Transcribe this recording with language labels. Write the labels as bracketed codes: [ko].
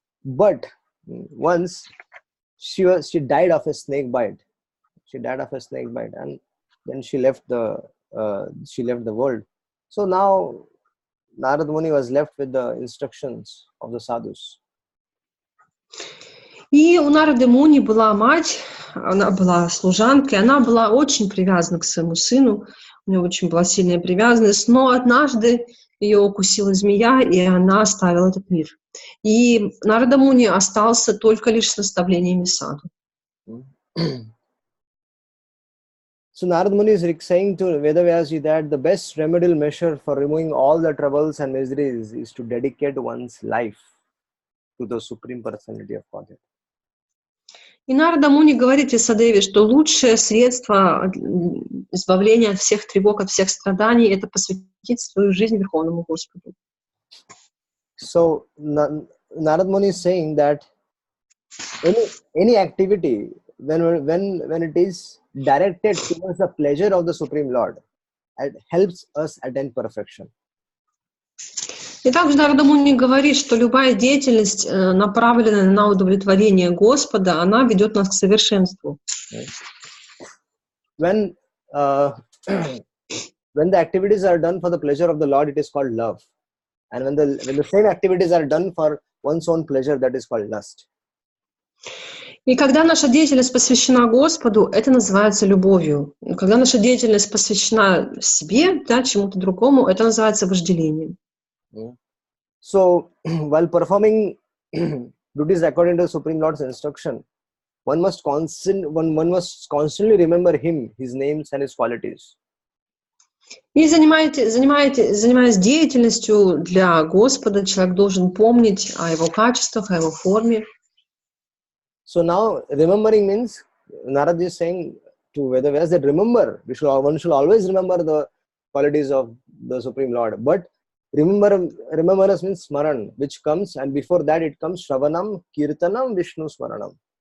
[en] But once she died of a snake bite. And then she left the world. So now Narad Muni was left with the instructions of the sadhus. [ru] И у Нарады Муни была мать, она была служанкой, она была очень привязана к своему сыну, у нее очень была сильная привязанность, но однажды ее укусила змея, и она оставила этот мир. И Нарада Муни остался только лишь с наставлениями саду. [en] So Narada Muni is saying to Vedavyasji that the best remedial measure for removing all the troubles and miseries is to dedicate one's life to the Supreme Personality of Godhead. [ru] И Нарада Муни говорит Исадеве, что лучшее средство избавления от всех тревог, от всех страданий — это посвятить свою жизнь Верховному Господу. [en] So Narada Muni is saying that any activity when it is directed towards the pleasure of the Supreme Lord, it helps us attain perfection. [ru] И также Нарада Муни говорит, что любая деятельность, направленная на удовлетворение Господа, она ведет нас к совершенству. [en] When the activities are done for the pleasure of the Lord, it is called love. And when the same activities are done for one's own pleasure, that is called lust. [ru] И когда наша деятельность посвящена Господу, это называется любовью. И когда наша деятельность посвящена себе, да, чему-то другому, это называется вожделением. [en] So, while performing duties according to the Supreme Lord's instruction, one must constantly remember Him, His names and His qualities. [ru] И занимаясь деятельностью для Господа, человек должен помнить о Его качествах, о Его форме. [en] So now, remembering means, Narad is saying to Vedavyas that remember, one should always remember the qualities of the Supreme Lord. But remembrance means smaran, which comes, and before that it comes [sa] Shravanam, Kirtanam, Vishnu Smaranam.